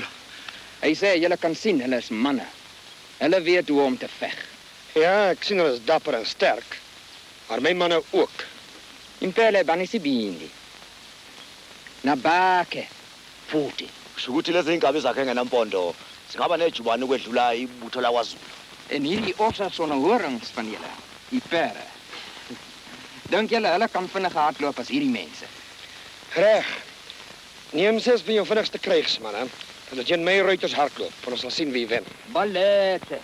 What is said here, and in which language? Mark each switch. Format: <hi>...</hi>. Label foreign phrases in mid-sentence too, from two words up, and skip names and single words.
<af>Hy sê julle kan sien hulle is manne. Hulle weet hoe om te veg. Ja, ek sien hulle is dapper en sterk. Maar my manne ook.</af> <zu>Impele banisibindi. Nabake futhi. Shukuthi lezi ingabe zakhe ngenampondo. Singaba nejubane ukwedlula ibutho laKwaZulu.</zu> <af>En hierdie ossa sonne horings van julle, die pere. Dink julle hulle kan vinniger hardloop as hierdie mense? Reg. Neem 6 van jou vinnigste krygsmanne. Hulle teen my ruiters hardloop. Ons sal sien wie wen. Ballette.</af>